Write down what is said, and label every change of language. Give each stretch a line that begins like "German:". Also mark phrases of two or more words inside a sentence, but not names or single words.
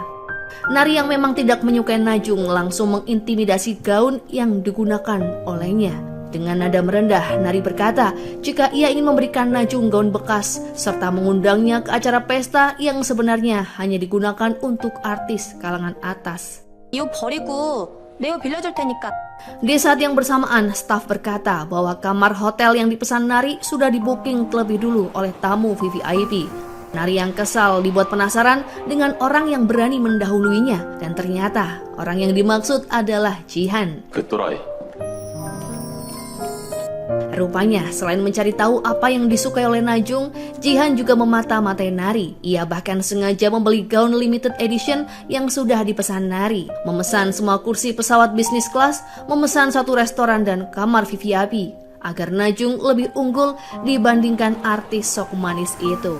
Indonesian: Nari yang memang tidak menyukai Najung langsung mengintimidasi gaun yang digunakan olehnya. Dengan nada merendah, Nari berkata jika ia ingin memberikan Najung gaun bekas serta mengundangnya ke acara pesta yang sebenarnya hanya digunakan untuk artis kalangan atas.
Korean: 이거 버리고 내가 빌려줄 테니까.
Indonesian: Di saat yang bersamaan, staf berkata bahwa kamar hotel yang dipesan Nari sudah di-booking terlebih dulu oleh tamu VVIP. Nari yang kesal dibuat penasaran dengan orang yang berani mendahuluinya, dan ternyata orang yang dimaksud adalah Jihan.
Korean: 그 또라이.
Indonesian: Rupanya, selain mencari tahu apa yang disukai oleh Najung, Jihan juga memata-matai Nari. Ia bahkan sengaja membeli gaun
English: limited edition
Indonesian: yang sudah dipesan Nari, memesan semua kursi pesawat bisnis kelas, memesan satu restoran dan kamar VIP, agar Najung lebih unggul dibandingkan artis sok manis itu.